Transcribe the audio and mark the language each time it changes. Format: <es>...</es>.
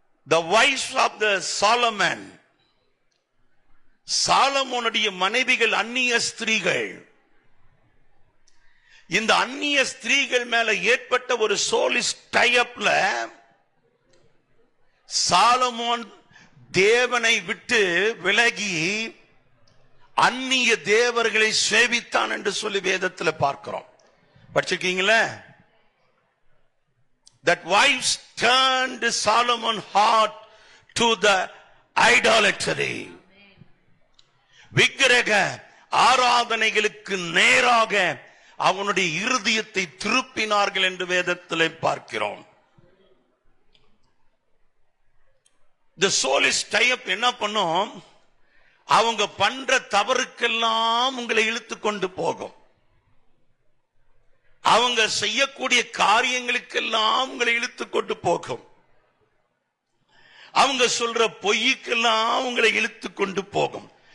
<en>The wives of the Solomon,</en> <ta>சாலமோனுடைய மனைவிகள் அந்நிய ஸ்திரீகள். இந்த அந்நிய ஸ்திரீகள் மேல ஏற்பட்ட ஒரு சோலிஸ் டைப்ல சாலமோன் தேவனை விட்டு விலகி அந்நிய தேவர்களை சேவித்தான் என்று சொல்லி வேதத்தில் பார்க்கிறோம். படிச்சிருக்கீங்களா?</ta> <en>That wives turned Solomon's heart to the idolatry.</en> <ta>விக்கிரக ஆராதனைகளுக்கு நேராக அவனுடைய இருதயத்தை திருப்பினார்கள் என்று வேதத்திலே பார்க்கிறோம்.</ta> <en>The soulist type</en> <ta>என்ன பண்ணும்? அவங்க பண்ற தவறுக்கெல்லாம் உங்களை இழுத்து கொண்டு போகும். அவங்க செய்யக்கூடிய காரியங்களுக்கெல்லாம் உங்களை இழுத்து கொண்டு போகும். அவங்க சொல்ற பொய்யுக்கெல்லாம் உங்களை இழுத்து கொண்டு போகும்.</ta>